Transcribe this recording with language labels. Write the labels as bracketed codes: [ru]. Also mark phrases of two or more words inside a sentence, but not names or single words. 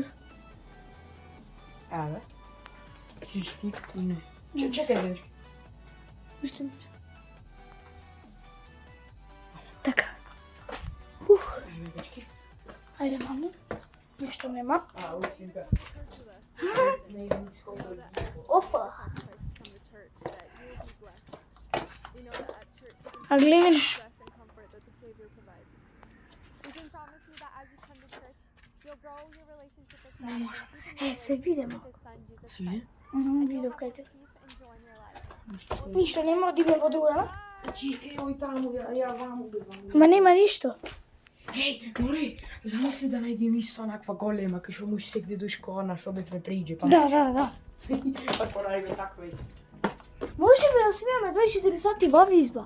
[mk] Еве. Чички, не. Чекај, дечки. Пушти близ. Така. Ух. Еве, дечки. Ајде, мамо. Ништо нема. Усилка. Опа. [en] from the church that you will be blessed. We know that at church you can [mk] А гледай. [en] rest and comfort that the Savior provides. We can promise you that as you come to church, you'll grow your relationship with God. and you can [mk] се видимо. [en] with His Son, Jesus [mk] Се види? [en] Christ. [mk] Видов кај те. [en] Peace and joy in your life. [mk] Ништо нема, одиме во друга. Чекај, ој таму, ја ваму бивам. Ама нема ништо. Еј, море, замисли да најдем исто онаква голема, кај што можеш сегде до школа, што бевме приđe, па. Да. Ако најме таква и. Можеме да снимаме 24 сати во изба.